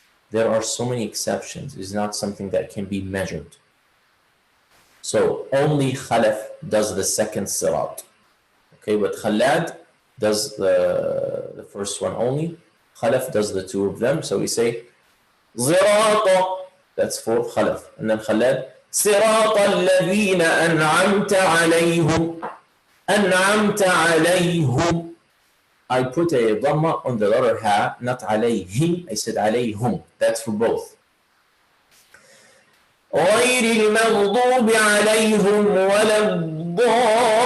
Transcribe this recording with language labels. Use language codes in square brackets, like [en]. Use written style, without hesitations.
[en] There are so many exceptions. It's not something that can be measured. So only Khalaf does the second sirat. Okay, but Khalad does the first one only. Khalaf does the two of them. So we say Zirata. That's for Khalaf. And then [ar] Khalad, صراط الذين أنعمت عليهم. أنعمت عليهم. [en] I put a dhamma on the letter ha, not alayhim. I said alayhum. That's for both. [ar] غير المغضوب عليهم ولا الضالين.